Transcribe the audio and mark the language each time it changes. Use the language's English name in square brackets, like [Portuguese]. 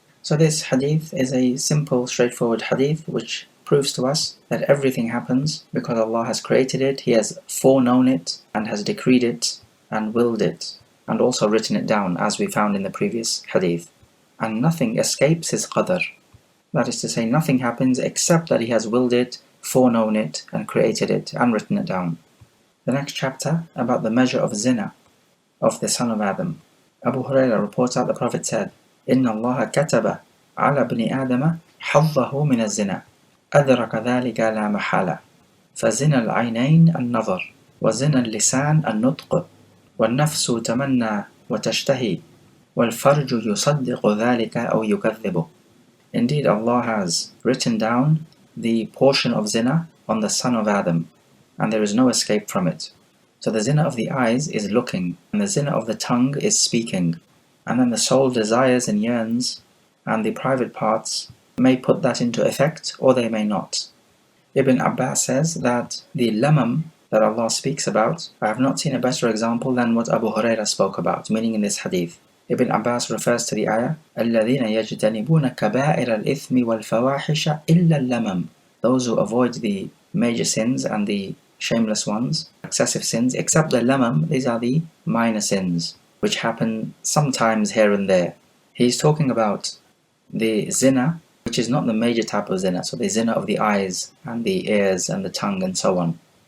[English] So this hadith is a simple, straightforward hadith which proves to us that everything happens because Allah has created it, He has foreknown it and has decreed it and willed it and also written it down, as we found in the previous hadith. And nothing escapes His Qadar. That is to say, nothing happens except that He has willed it, foreknown it and created it and written it down. The next chapter about the measure of zina of the son of Adam. Abu Hurairah reports that the Prophet said, [Arabic] إِنَّ اللَّهَ كَتَبَ عَلَى بْنِ آدَمَ حَظَّهُ مِنَ الزِّنَا أَدْرَكَ ذَلِكَ لَا مَحَالَةَ فَزِنَا الْعَيْنَيْنِ النَّظَرُ وَزِنَا اللِّسَانِ النُّطْقُ وَالنَّفْسُ تَمَنَّى وَتَشْتَهِي وَالْفَرْجُ يُصَدِّقُ ذَلِكَ أَوْ يُكَذِّبُ. [English] Indeed, Allah has written down the portion of zina on the son of Adam, and there is no escape from it. So the zina of the eyes is looking, and the zina of the tongue is speaking, and then the soul desires and yearns, and the private parts may put that into effect or they may not. Ibn Abbas says that the lamam that Allah speaks about, I have not seen a better example than what Abu Hurairah spoke about, meaning in this hadith. Ibn Abbas refers to the ayah, [Arabic] الَّذِينَ يَجْتَنِبُونَ كَبَائِرَ الْإِثْمِ وَالْفَوَاحِشَ إِلَّا اللَّمَمْ. [English] Those who avoid the major sins and the shameless ones, excessive sins, except the lamam, these are the minor sins, which happen sometimes here and there. He's talking about the zina, which is not the major type of zina, so the zina of the eyes and the ears and the tongue and so on.